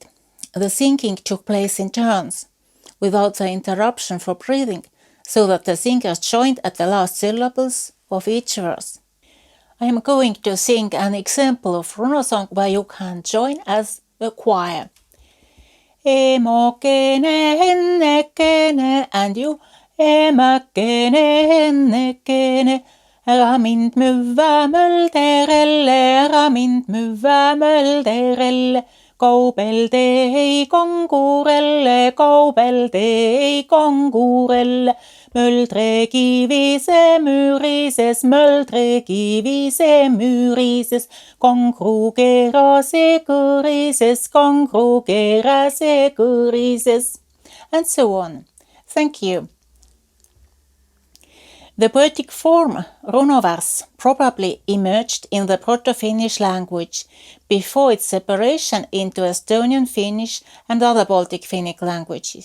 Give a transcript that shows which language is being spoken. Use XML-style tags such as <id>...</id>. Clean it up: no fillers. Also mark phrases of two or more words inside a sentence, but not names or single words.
<en>The singing took place in turns, without the interruption for breathing, so that the singers joined at the last syllables of each verse. I am going to sing an example of runo song where you can join as a choir.</en> <et>Emokene, ennekene,</et> <en>and you,</en> <et>emäkene, ennekene. Ära mind müüvä mölderelle, ära mind müüvä mölderelle. Kaubelde ei kangurelle, kaubelde ei kangurelle. Möldrekivi se müürises, möldrekivi se müürises. Kangru kera se kõrises, kangru kera se kõrises.</et> <en>And so on. Thank you. The poetic form runoverse probably emerged in the Proto-Finnish language before its separation into Estonian Finnish and other Baltic Finnic languages.</en>